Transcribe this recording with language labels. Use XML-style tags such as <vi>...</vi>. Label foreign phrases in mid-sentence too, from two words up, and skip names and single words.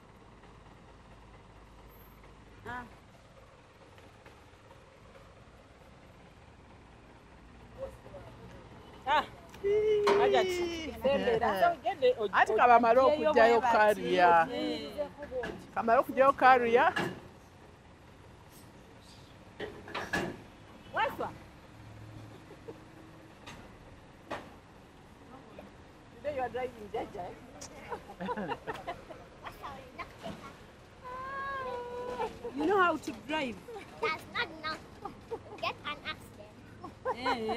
<lg>Ati kabamala okujjayo kariya. Kamala okujjayo kariya. Waswa.</lg> <en>Today you are driving Jaja. you know how to drive That's not enough. Get an accident.</en>